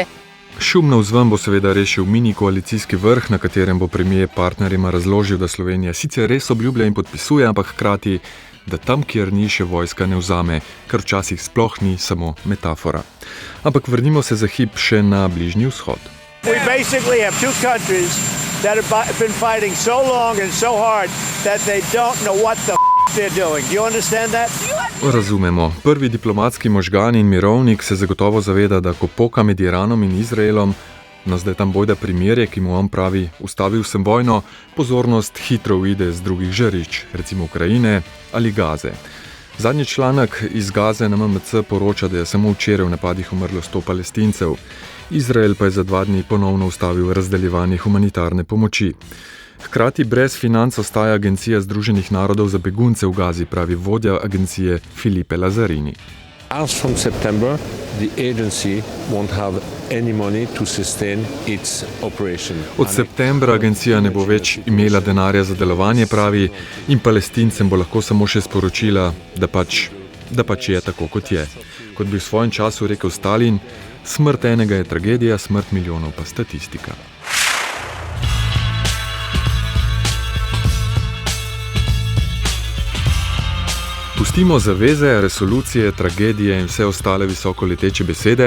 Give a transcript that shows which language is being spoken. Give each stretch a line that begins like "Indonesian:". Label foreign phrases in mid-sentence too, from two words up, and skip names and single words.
Slovenian: Šum navzven bo seveda rešil mini koalicijski vrh, na katerem bo premier partnerima razložil, da Slovenija sicer res obljublja in podpisuje, ampak hkrati, da tam, kjer ni, še vojska ne vzame, kar včasih sploh ni samo metafora. Ampak vrnimo se za hip še na Bližnji vzhod.
English: We basically have two countries that have been fighting so long and so hard that they don't know what the they're doing. Do you understand that?
Slovenian: Razumemo. Prvi diplomatski možgan in mirovnik se zagotovo zaveda, da ko poka med Iranom in Izraelom, no zdaj tam bojda primirje, ki mu on pravi, ustavil sem vojno, pozornost hitro uide z drugih žarišč, recimo Ukrajine ali Gaze. Zadnji članek iz Gaze na MMC poroča, da je samo včeraj v napadih umrlo 100 Palestincev. Izrael pa je za 2 dni ponovno ustavil razdeljevanje humanitarne pomoči. Hkrati brez financ ostaja Agencija Združenih narodov za begunce v Gazi, pravi vodja agencije Filipe Lazzarini.
English: As from September, the agency won't have any money to sustain its operation.
Slovenian: Od septembra agencija ne bo več imela denarja za delovanje, pravi, in Palestincem bo lahko samo še sporočila, da pač je tako, kot je. Kot bi v svojem času rekel Stalin, smrt enega je tragedija, smrt milijonov pa statistika. Pustimo zaveze, resolucije, tragedije in vse ostale visokoleteče besede.